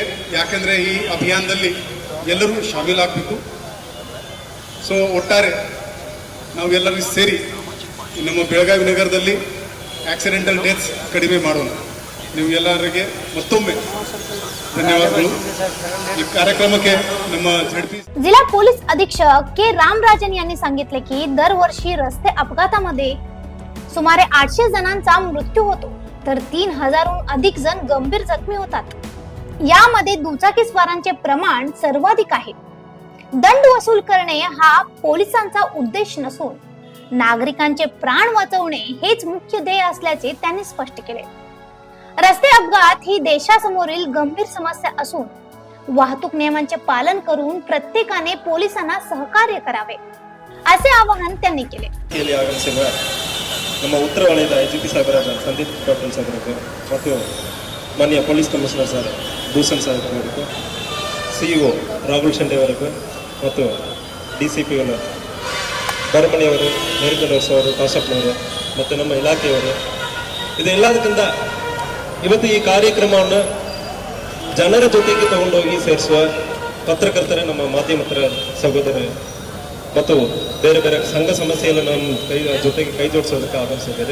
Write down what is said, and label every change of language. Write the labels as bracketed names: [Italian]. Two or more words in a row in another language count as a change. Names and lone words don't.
[Kannada] ಯಾಕೆಂದರೆ ಈ ಅಭಿಯಾನದಲ್ಲಿ ಎಲ್ಲರೂ ಶಾಮೀಲಾಗಬೇಕು. ಸೊ ಒಟ್ಟಾರೆ ನಾವೆಲ್ಲರೂ ಸೇರಿ ನಮ್ಮ ಬೆಳಗಾವಿ ನಗರದಲ್ಲಿ [English] accidental deaths [Kannada] ಕಡಿಮೆ ಮಾಡೋಣ. ನೀವು ಎಲ್ಲರಿಗೆ ಮತ್ತೊಮ್ಮೆ धन्यवादಗಳು. ಈ ಕಾರ್ಯಕ್ರಮಕ್ಕೆ ನಮ್ಮ झडपी [Marathi] जिल्हा पोलीस अधीक्षक के रामराजन यांनी सांगितले की दरवर्षी रस्ते अपघातामध्ये सुमारे 800 जणांचा मृत्यू होतो, तर 3000हून अधिक जण गंभीर जखमी होतात. यामध्ये दुचाकीस्वारांचे प्रमाण सर्वाधिक आहे. दंड वसूल करणे हा पोलिसांचा उद्देश नसून नागरिकांचे प्राण वाचवणे हेच मुख्य ध्येय असल्याचे त्यांनी स्पष्ट केले. रस्ते अपघात ही देशासमोरील गंभीर समस्या असून वाहतूक नियमांचे पालन करून प्रत्येकाने पोलिसांना सहकार्य करावे असे आवाहन त्यांनी केले. [Kannada] ಆಗಮಿಸಿರುವ ನಮ್ಮ ಉತ್ತರ ವಲಯದ ಐಜಿಪಿ ಸಾಹೇಬರಾದ ಸಂದೀಪ್ ಪಾಟೀಲ್ ಸಾಹೇಬರಿಗೆ ಮತ್ತು ಮಾನ್ಯ ಪೊಲೀಸ್ [English] commissioner sir [Kannada] ಭೂಷಣ್ ಸಾಹೇಬರಿಗೆ, ಸಿಇಒ ರಾಹುಲ್ ಶೆಂಡೆ ಅವರಿಗೆ ಮತ್ತು DCP ಭರಮಣಿಯವರು, ಮೇರಿಕಲರ್ಸ್ ಅವರು, ಕಾಶಪ್ಪನವರು ಮತ್ತು ನಮ್ಮ ಇಲಾಖೆಯವರು, ಇದೆಲ್ಲದಕ್ಕಿಂತ ಇವತ್ತು ಈ ಕಾರ್ಯಕ್ರಮವನ್ನು ಜನರ ಜೊತೆಗೆ ತಗೊಂಡೋಗಿ ಸೇರಿಸುವ ಪತ್ರಕರ್ತರೇ, ನಮ್ಮ ಮಾಧ್ಯಮತರ ಸಹೋದರರು ಮತ್ತು ಬೇರೆ ಬೇರೆ ಸಂಘ ಸಮಸ್ಯೆಯನ್ನು ನಮ್ಮ ಜೊತೆಗೆ ಕೈ ಜೋಡಿಸೋದಕ್ಕೆ ಆಗಮಿಸಿದ್ದಾರೆ.